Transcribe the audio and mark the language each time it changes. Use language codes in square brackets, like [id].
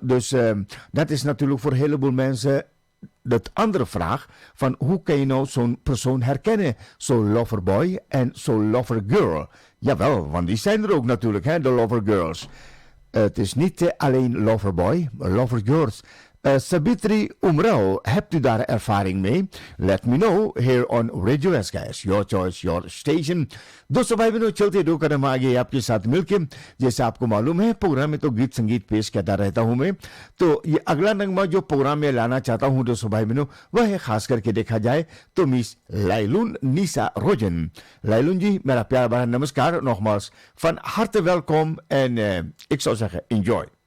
[nl] Dus dat is natuurlijk voor een heleboel mensen de andere vraag van hoe kan je nou zo'n persoon herkennen? Zo'n loverboy en zo'n lovergirl. Jawel, want die zijn er ook natuurlijk, hè, de lovergirls. Het is niet alleen loverboy, lovergirls. Sabitri Umrao, hebt u daar ervaring mee? [en] Let me know here on Radio SKS, your choice, your station. [hi] दोस्तों भाई बहनों चलते दो कदम आगे आपके साथ मिलके जैसे आपको मालूम है प्रोग्राम में तो गीत संगीत पेश करता रहता हूं मैं तो ये अगला नगमा जो प्रोग्राम में लाना चाहता हूं दोस्तों भाई बहनों वह है खास करके देखा जाए तो मिस लाइलून नीसा रोजन लाइलून जी मेरा प्यारा भरा नमस्कार [nl] nogmaals van harte welkom en ik zou zeggen [en] enjoy.